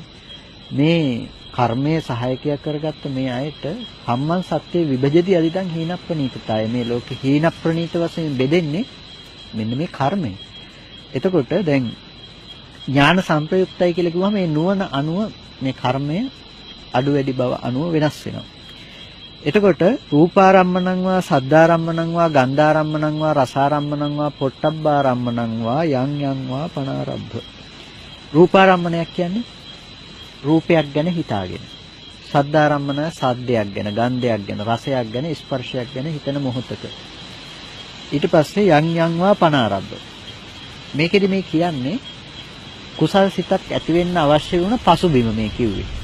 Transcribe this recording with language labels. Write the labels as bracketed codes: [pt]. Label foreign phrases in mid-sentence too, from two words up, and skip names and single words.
[si] මේ කර්මයේ සහායකයා කරගත්ත මේ අයට [pi] කම්මං සත්‍යේ විභජති අවිදං හිනප්පනීතයි. [si] මේ ලෝකේ හීනප්‍රණීත වශයෙන් බෙදෙන්නේ මෙන්න මේ කර්මය. එතකොට දැන් ඥාන සංප්‍රයුක්තයි කියලා කිව්වම මේ නුවණ අනුව මේ කර්මය අඩු වැඩි බව අනුව වෙනස් වෙනවා. [pi] එතකොට රූපාරම්මණං වා සද්ධාරම්මණං වා ගන්ධාරම්මණං වා රසාරම්මණං වා පොට්ටබ්බාරම්මණං වා යං යං වා පනාරබ්බ. [si] රූපාරම්මණයක් කියන්නේ රූපයක් ගැන හිතාගෙන. සද්ධාරම්මණ සද්දයක් ගැන, ගන්ධයක් ගැන, රසයක් ගැන, ස්පර්ශයක් ගැන හිතන මොහොතක. ඊට පස්සේ [pi] යං යං වා පනාරබ්බ. [si] මේකෙදි මේ කියන්නේ කුසල් සිතක් ඇති වෙන්න අවශ්‍ය වුණ පසුබිම මේ කිව්වේ.